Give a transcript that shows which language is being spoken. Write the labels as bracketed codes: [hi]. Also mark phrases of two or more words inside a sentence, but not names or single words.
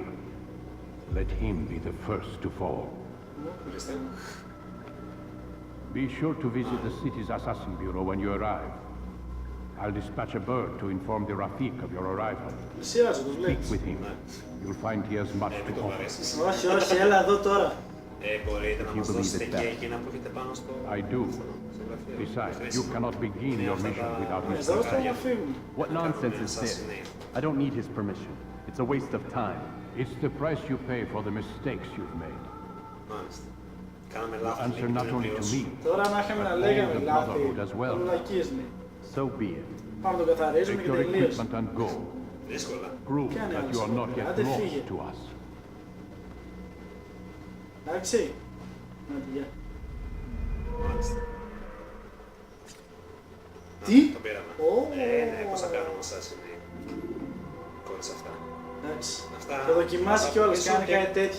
[en] Let him be the first to fall. Be sure to visit the city's assassin bureau when you arrive. I'll dispatch a bird to inform the Rafik of your arrival. Speak with him. You'll find he has much to offer. [el] Όχι, έλα εδώ τώρα. Μπορείτε να μας δώσετε και εκείνα που έχετε πάνω στο... [en] I do. Besides, you cannot begin your mission without his permission. What nonsense is this? I don't need his permission. It's a waste of time. It's the price you pay for the mistakes you've made. [el] Μάλιστα. Κάναμε [en] You [el] λάθος. [en] answer not only to me, [el] Τώρα να είχαμε να [en] but all [el] λέγαμε [en] the [el] λάθη, [en] Brotherhood as well. [el] λογισμοί. [en] So be it. [el] Πάμε να το καθαρίζουμε [en] Take [el] και [en] your [el] τελείωσε. [en] equipment and go. [el] Δύσκολα. [en] Prove that you are not yet [el] Άντε [en] lost [el] φύγε. [en] to us. [el] Εντάξει. Άντε, γεια. Μάλιστα. Τι? Το πήραμε. Ναι, πώς θα κάνουμε εσάς είναι κόντες αυτά. Εντάξει. Αυτά... Το δοκιμάσει κιόλας, κάνει κάτι τέτοιο.